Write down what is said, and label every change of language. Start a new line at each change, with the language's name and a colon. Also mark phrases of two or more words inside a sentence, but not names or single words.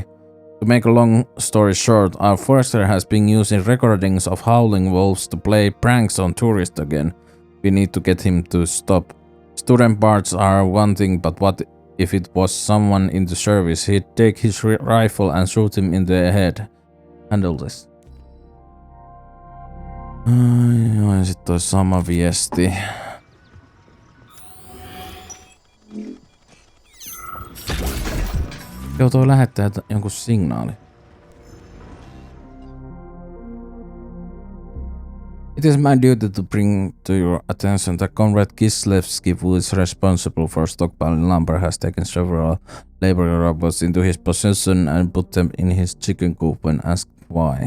English: To make a long story short, our forester has been using recordings of howling wolves to play pranks on tourists again. We need to get him to stop. Student bards are one thing, but what if it was someone in the service? He'd take his rifle and shoot him in the head. Handle this.
Finnish: Joo, ja sit toi sama viesti. Joo, toi lähettää jonkun signaali.
English: It is my duty to bring to your attention that Comrade Kislevsky, who is responsible for stockpiling lumber, has taken several labor robots into his possession and put them in his chicken coop when asked why.